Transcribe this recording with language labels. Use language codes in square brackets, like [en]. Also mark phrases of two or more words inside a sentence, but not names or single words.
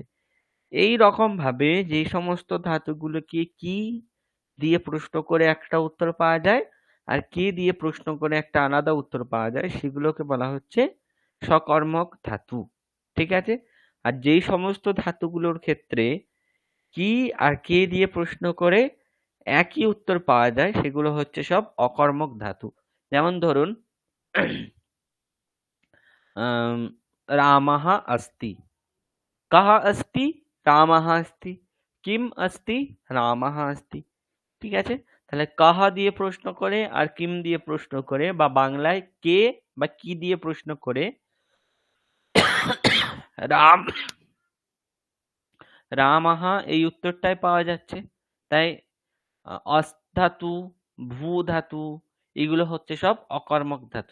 [bn] এই রকম ভাবে যে সমস্ত ধাতুগুলোকে কি দিয়ে প্রশ্ন করে একটা উত্তর পাওয়া যায় আর কে দিয়ে প্রশ্ন করে একটা আলাদা উত্তর পাওয়া যায়, সেগুলোকে বলা হচ্ছে সকর্মক ধাতু। ঠিক আছে, আর যেই সমস্ত ধাতুগুলোর ক্ষেত্রে কি আর কে দিয়ে প্রশ্ন করে একই উত্তর পাওয়া যায় সেগুলো হচ্ছে সব অকর্মক ধাতু। যেমন ধরুন [sa] রামাহ अस्ति, कः अस्ति, রামাহ अस्ति, কিম अस्ति, রামাহ अस्ति। [bn] ঠিক আছে, তাহলে কাহা দিয়ে প্রশ্ন করে আর কিম দিয়ে প্রশ্ন করে বা বাংলায় কে বা কি দিয়ে প্রশ্ন করে রাম রামাহা এই উত্তরটাই পাওয়া যাচ্ছে। তাই অস ধাতু, ভূ ধাতু এগুলো হচ্ছে সব অকর্মক ধাতু।